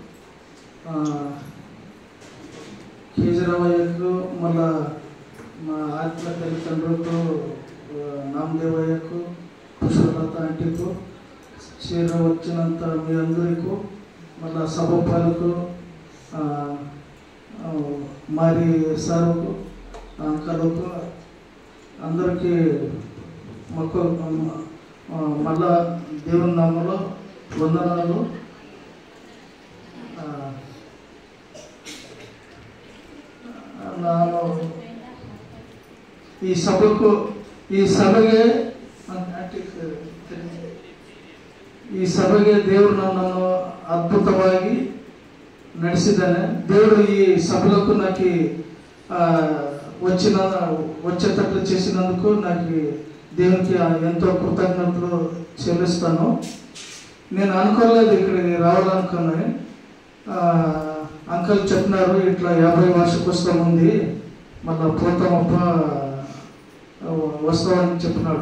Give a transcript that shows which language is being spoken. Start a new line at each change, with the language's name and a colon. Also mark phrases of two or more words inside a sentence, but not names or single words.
Telugu: కేజీరావయ్యకు, మళ్ళా మా ఆత్మ తల్లిదండ్రులకు, నామదేవయ్యకు, పుష్పలత ఆంటీకు, చీర వచ్చినంత మీ అందరికీ, మళ్ళా సభపాలకు, మారి సారుకు, అంకలకు అందరికీ మళ్ళా దేవుని నామములో వందనాలు.
Kannada: ಈ ಸಭೆಗೆ ದೇವರು ನನ್ನನ್ನು ಅದ್ಭುತವಾಗಿ ನಡೆಸಿದ್ದಾನೆ.
Telugu: దేవుడు ఈ సభలకు నాకు వచ్చేటట్లు చేసినందుకు నాకు దేవునికి ఎంతో కృతజ్ఞతలు చెల్లిస్తాను. నేను అనుకోలేదు ఇక్కడికి రావాలనుకున్నాను. అంకల్ చెప్పినారు ఇట్లా 50 వార్షికోత్సవం ఉంది, మళ్ళీ పోతామప్ప వస్తామని చెప్పినాడు.